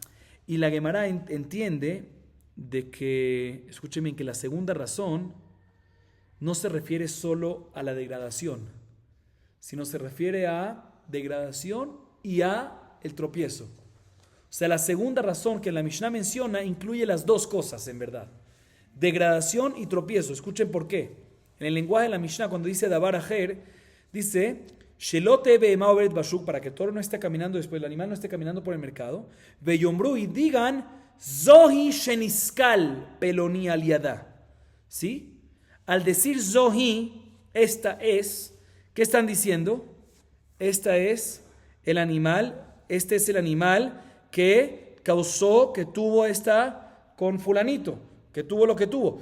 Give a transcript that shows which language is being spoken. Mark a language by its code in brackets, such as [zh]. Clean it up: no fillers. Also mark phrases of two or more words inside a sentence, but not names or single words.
[es] Y la Gemara entiende de que, escuchen bien, que la segunda razón no se refiere solo a la degradación, sino se refiere a degradación y a el tropiezo. O sea, la segunda razón que la Mishnah menciona incluye las dos cosas, en verdad. Degradación y tropiezo. Escuchen por qué. En el lenguaje de la Mishnah, cuando dice [he] דבר אחר, [es] dice, [he] שלא תהא בהמה עוברת בשוק, [es] para que el toro no esté caminando después, el animal no esté caminando por el mercado. Veyombru, y digan, [he] זוהי שנסקלה פלוני על ידה. [es] ¿Sí? Al decir Zohi, esta es, ¿qué están diciendo? Esta es el animal, este es el animal que causó, que tuvo esta con fulanito, que tuvo lo que tuvo.